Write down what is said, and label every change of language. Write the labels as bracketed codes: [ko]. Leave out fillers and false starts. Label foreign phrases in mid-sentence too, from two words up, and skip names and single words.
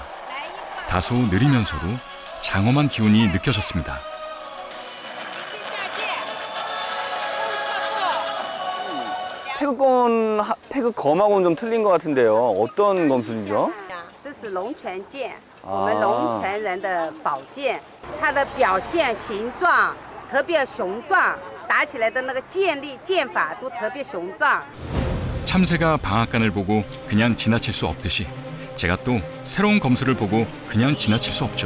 [ko] 다소 느리면서도 장엄한 기운이 느껴졌습니다. 태극검하고는 좀 틀린 것 같은데요. 어떤 검술이죠? [zh] 这是龙泉剑，我们龙泉人的宝剑，它的表现形状特别雄壮，打起来的那个剑力剑法都特别雄壮。 [ko] 참새가 방앗간을 보고 그냥 지나칠 수 없듯이 제가 또 새로운 검술을 보고 그냥 지나칠 수 없죠.